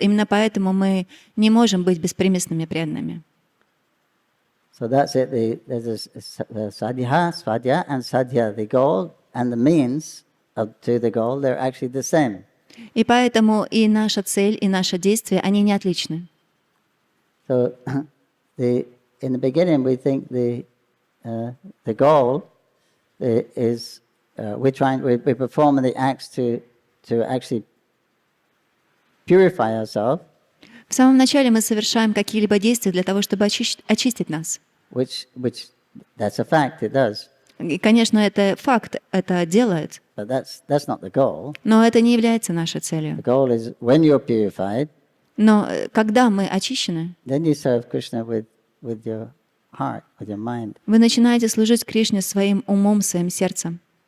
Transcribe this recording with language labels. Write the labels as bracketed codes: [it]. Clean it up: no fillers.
[ru] Именно поэтому мы не можем быть беспримесными преданными. [en] So that's it. There's the sadhya, svadhya, and sadhya. The goal and the means to the goal, they're actually the same. [ru] И поэтому и наша цель, и наше действие, они не отличны. [en] So, in the beginning, we think the goal is we're performing the acts to actually purify ourselves. [ru] В самом начале мы совершаем какие-либо действия для того, чтобы очистить нас. [en] Which that's a fact. It does. [ru] И, конечно, это факт, это делает. [en] But that's not the goal. [ru] Но это не является нашей целью. [en] The goal is when you're purified. [ru] Но когда мы очищены, [en] Then you serve Krishna with your heart, with your mind. [ru] вы начинаете служить Кришне своим умом, своим сердцем.